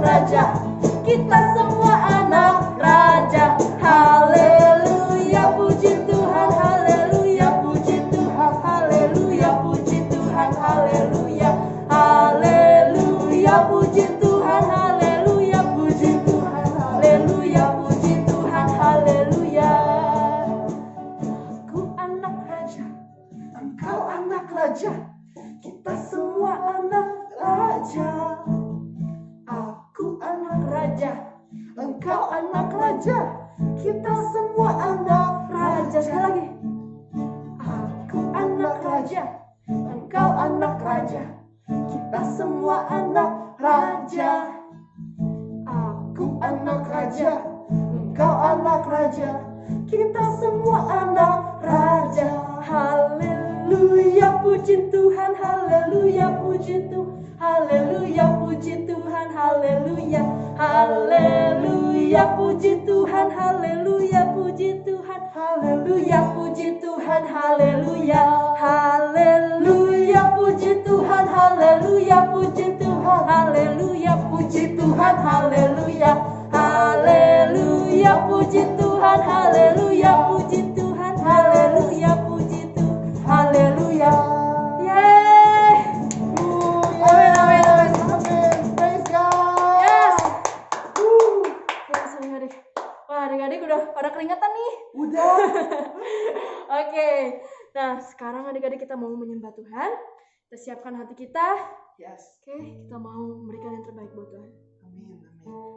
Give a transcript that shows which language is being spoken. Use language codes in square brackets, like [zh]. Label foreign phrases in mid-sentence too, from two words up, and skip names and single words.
[id] raja. Kita semua anak raja. Haleluya, puji Tuhan. Haleluya, puji Tuhan. Haleluya, puji Tuhan. Haleluya. Haleluya, puji Tuhan. Haleluya, puji Tuhan. Haleluya, puji Tuhan. Haleluya. Aku anak raja, engkau anak raja. Kita semua anak raja. Aku anak raja, engkau anak raja. Kita semua anak raja. Sekali lagi. Aku anak raja, engkau anak raja. Kita semua anak raja. Aku anak raja, engkau anak raja. Kita semua anak raja. Haleluya, puji Tuhan. Haleluya, puji Tuhan. Haleluya, puji Tuhan. Haleluya. Haleluya, puji Tuhan. Haleluya, puji Tuhan. Haleluya, puji Tuhan. Haleluya. Haleluya, puji Tuhan. Haleluya, puji Tuhan. Haleluya, puji Tuhan. Haleluya. Haleluya, puji Tuhan. Haleluya, puji Tuhan. Haleluya, puji Tuhan. Haleluya. Yeay. Amin, amin, amin. Amin. [en] Praise God. Yes. [id] Langsung adik. Wah, adik-adik udah pada keringatan nih. Udah. Oke. Nah, sekarang adik-adik kita mau menyembah Tuhan. Kita siapkan hati kita. Yes. Oke, kita mau memberikan yang terbaik buat Tuhan. Amin. Amin.